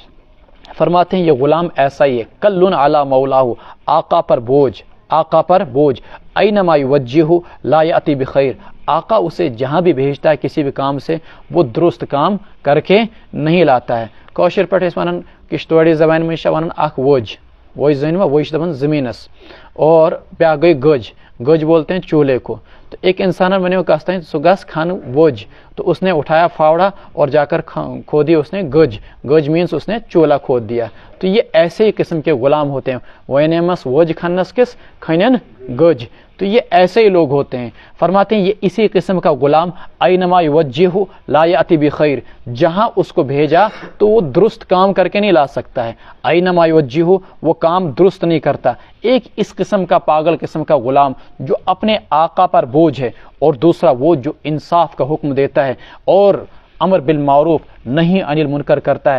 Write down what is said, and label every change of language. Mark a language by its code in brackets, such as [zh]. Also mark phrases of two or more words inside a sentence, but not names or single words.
[ur] فرماتے ہیں یہ غلام ایسا ہی ہے، [ar] کلن علی مولاہ، [ur] آقا پر بوجھ، آقا پر بوجھ، [ar] اینما یوجہہ لا یأتی بخیر، [ur] آقا اسے جہاں بھی بھیجتا ہے کسی بھی کام سے وہ درست کام کر کے نہیں لاتا ہے۔ [ks] کاشر پٹھ اس ونن کشتواڑی [ur] زبان میں [ks] ونن اخ ووج، ووج زین میں ووج دبن زمینس، [ur] اور [ks] بیا گئی گج، [ur] گج بولتے ہیں چولہے کو۔ تو ایک انسان میں نے کہتا ہے [ks] سگس کھان ووج، [ur] تو اس نے اٹھایا فاوڑا اور جا کر کھودی اس نے گج، [ks] گج مینس [ur] اس نے چولہا کھود دیا۔ تو یہ ایسے ہی قسم کے غلام ہوتے ہیں، [ks] وینمس ووج کھنس کس کھنن گج، [ur] تو یہ ایسے ہی لوگ ہوتے ہیں۔ فرماتے ہیں یہ اسی قسم کا غلام، [ar] اینما یوجہہ لا یأتی بخیر، [ur] جہاں اس کو بھیجا تو وہ درست کام کر کے نہیں لا سکتا ہے، [ar] اینما یوجہہ [ur] وہ کام درست نہیں کرتا۔ ایک اس قسم کا پاگل قسم کا غلام جو اپنے آقا پر بوجھ ہے، اور دوسرا وہ جو انصاف کا حکم دیتا ہے اور [ar] امر بالمعروف [ur] نہیں [ar] عن المنکر [ur] کرتا ہے۔